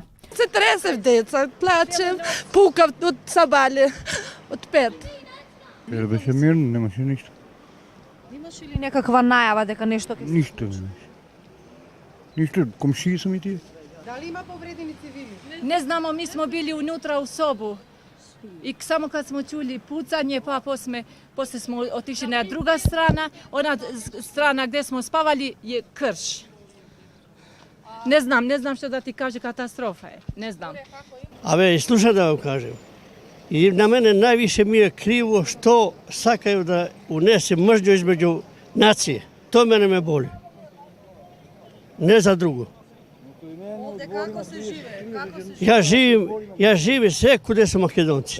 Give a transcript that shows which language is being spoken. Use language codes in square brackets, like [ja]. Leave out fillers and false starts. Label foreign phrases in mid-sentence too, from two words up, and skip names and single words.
[mk] Се тресев деца, плачем, пукав од сабале, од 5. Беше мирно, немаше ништо. Имаш ли некаква најава дека нешто ќе се Ништо не беше. Ништо, комшии сум и тие. Дали има повредени цивили? [sr] Не знамо, ми smo bili unutra u sobu i samo kad smo čuli pucanje, pa posle smo otišli na druga strana, ona strana gdje smo spavali je krš. Ne znam što da ti kaže, katastrofa je, ne znam. [mk] Абе, слушай да вам кажем. И на мене највише ми е криво што сакају да унесе мржњу измеѓу нации. Тоа мене ме боли. Не за друго. Ја живеем секуде со македонци.